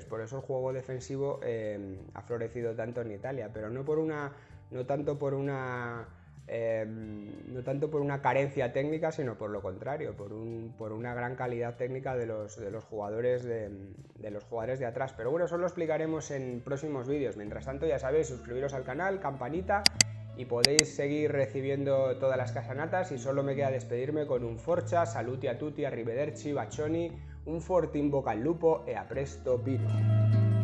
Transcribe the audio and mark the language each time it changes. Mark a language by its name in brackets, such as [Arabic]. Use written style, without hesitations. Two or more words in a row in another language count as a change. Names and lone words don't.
[Spanish] Por eso el juego defensivo ha florecido tanto en Italia, pero no tanto por una carencia técnica, sino por lo contrario, por una gran calidad técnica de los jugadores de atrás. Pero bueno, eso lo explicaremos en próximos vídeos. Mientras tanto, ya sabéis, suscribiros al canal, campanita, y podéis seguir recibiendo todas las casanatas. Y solo me queda despedirme con un [Italian] forza, saluti a tutti, arrivederci, bacioni, un forte in bocca al lupo e a presto, [Spanish] Pino.